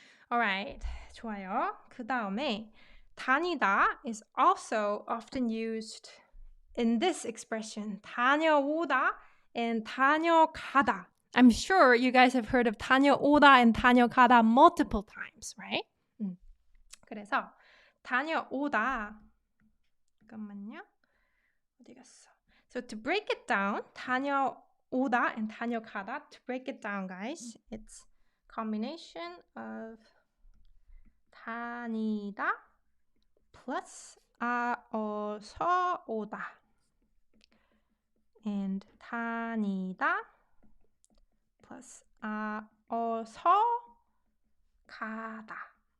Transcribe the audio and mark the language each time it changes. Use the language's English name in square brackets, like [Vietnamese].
[English] Alright, [Korean] 좋아요. 그 다음에 [English] 다니다 is also often used in this expression. [Korean] 다녀오다 and 다녀가다. [English] I'm sure you guys have heard of 다녀오다 and 다녀가다 multiple times, right? [Korean] 그래서 다녀오다 잠깐만요. 어디 갔어? [English] So to break it down, 다녀오다 and 다녀가다, to break it down, guys, it's combination of 다니다 plus 어서 오다 and 다니다 plus 어서 가다.